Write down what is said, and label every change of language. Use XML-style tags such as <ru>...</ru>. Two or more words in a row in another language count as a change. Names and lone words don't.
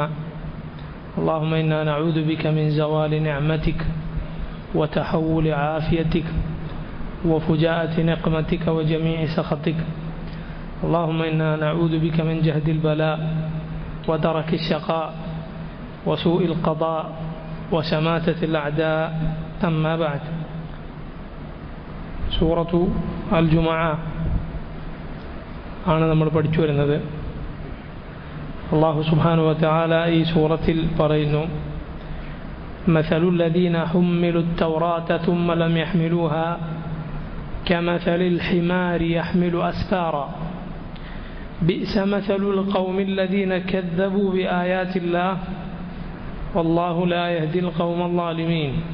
<ar>اللهم إنا نعوذ بك من زوال نعمتك وتحول عافيتك وفجاءة نقمتك وجميع سخطك. اللهم إنا نعوذ بك من جهد البلاء ودرك الشقاء وسوء القضاء وشماتة الأعداء. أما بعد.</ar> <ml>സൂറത്തു അൽ ജുമുഅ ആണ് നമ്മൾ പഠിച്ചു വരുന്നത്.</ml> <ar>الله سبحانه وتعالى</ar> <ml>ഈ സൂറത്തിൽ പറയുന്നു,</ml> <ar>مثل الذين حملوا التوراة ثم لم يحملوها كمثل الحمار يحمل أسفارا بئس مثل القوم الذين كذبوا بآيات الله والله لا يهدي القوم الظالمين.</ar>